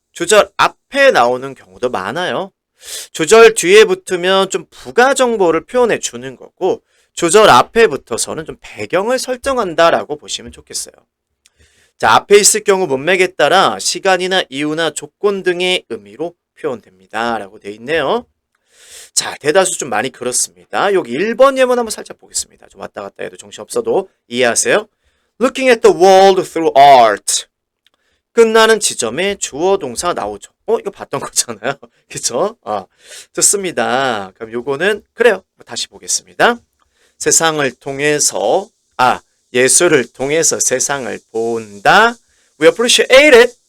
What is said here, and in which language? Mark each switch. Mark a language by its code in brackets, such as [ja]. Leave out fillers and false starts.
[ko] 주절 앞에 나오는 경우도 많아요. 주절 뒤에 붙으면 좀 부가 정보를 표현해 주는 거고 주절 앞에 붙어서는 좀 배경을 설정한다라고 보시면 좋겠어요. 자, 앞에 있을 경우 문맥에 따라 시간이나 이유나 조건 등의 의미로 표현됩니다. 라고 되어 있네요. 자, 대다수 좀 많이 그렇습니다. 여기 1번 예문 한번 살짝 보겠습니다. 좀 왔다 갔다 해도 정신없어도 이해하세요? [en] Looking at the world through art. [ko] 끝나는 지점에 주어 동사 나오죠. 이거 봤던 거잖아요. 그쵸? 좋습니다. 그럼 요거는 그래요. 다시 보겠습니다. 세상을 통해서 예술을 통해서 세상을 본다. [en] We appreciate it.